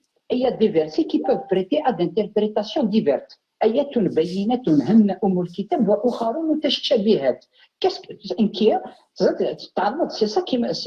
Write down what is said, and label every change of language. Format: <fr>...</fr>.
<fr>Et il y a des versets qui peuvent prêter à d'interprétations diverses.</fr> <ar>آيات بينات هن أم الكتاب وأخر متشابهات.</ar> <fr>Qu'est-ce que</fr> <ar>تعرض</ar> <fr>c'est ça qui</fr>